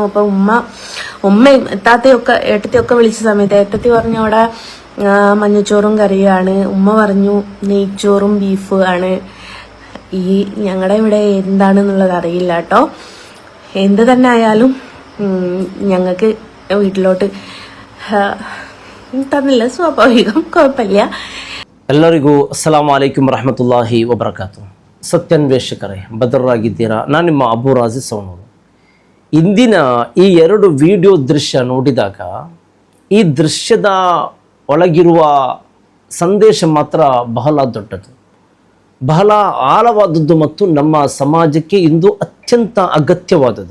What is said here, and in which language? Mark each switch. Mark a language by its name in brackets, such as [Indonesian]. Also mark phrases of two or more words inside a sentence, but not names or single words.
[Malayalam] അപ്പം ഉമ്മയും എത്താത്തയൊക്കെ ഏട്ടത്തെയൊക്കെ വിളിച്ച സമയത്ത് ഏട്ടത്തി പറഞ്ഞു അവിടെ മഞ്ഞച്ചോറും കറിയാണ്, ഉമ്മ പറഞ്ഞു നെയ്ച്ചോറും ബീഫ് ആണ്. ഈ ഞങ്ങളുടെ ഇവിടെ എന്താണെന്നുള്ളത് അറിയില്ല കേട്ടോ. എന്ത് തന്നെ ആയാലും ഞങ്ങൾക്ക് വീട്ടിലോട്ട് തന്നില്ല, സ്വാഭാവികം, കുഴപ്പമില്ല. [Arabic] ಎಲ್ಲರಿಗೂ السلام عليكم ورحمة الله وبركاته. [Kannada] ಸತ್ಯನ್ವೇಷಕರೇ, ಭದ್ರರಾಗಿದ್ದೀರಾ? ನಾನು ನಿಮ್ಮ ಅಬು ರಾಜಿ ಸೌನೂರು. ಇಂದಿನ ಈ 2 ವಿಡಿಯೋ ದೃಶ್ಯ ನೋಡಿದಾಗ ಈ ದೃಶ್ಯದ ಒಳಗಿರುವ ಸಂದೇಶ ಮಾತ್ರ ಬಹಳ ದೊಡ್ಡದು, ಬಹಳ ಆಳವಾದದ್ದು ಮತ್ತು ನಮ್ಮ ಸಮಾಜಕ್ಕೆ ಇಂದು ಅತ್ಯಂತ ಅಗತ್ಯವಾದದ್ದು.